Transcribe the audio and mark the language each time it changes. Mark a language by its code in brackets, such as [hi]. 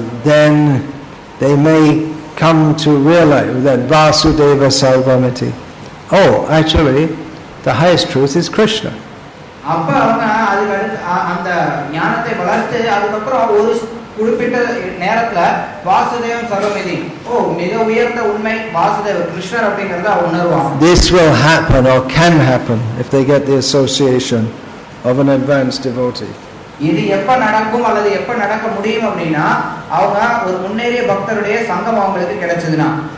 [en] Then they may come to realize that Vasudeva Sarvamiti. Oh, actually, the highest truth is Krishna. [ta] அப்ப அவங்க அதுக்கு அந்த ஞானத்தை வளர்த்து அதுக்கப்புறம் ஒரு குறிப்பிட்ட நேரத்துல வாசுதேவம் சர்வமிதி, மிக உயர்ந்த உண்மை வாசுதேவ கிருஷ்ணர் அப்படிங்கறத உணர்வாங்க. [en] This will happen or can happen if they get the association of an advanced devotee. [ta] இது எப்ப நடக்கும் அல்லது எப்ப நடக்க முடியும் அப்படின்னா அவங்க ஒரு முன்னேறிய பக்தருடைய சங்கம் அவங்களுக்கு கிடைச்சதுன்னா.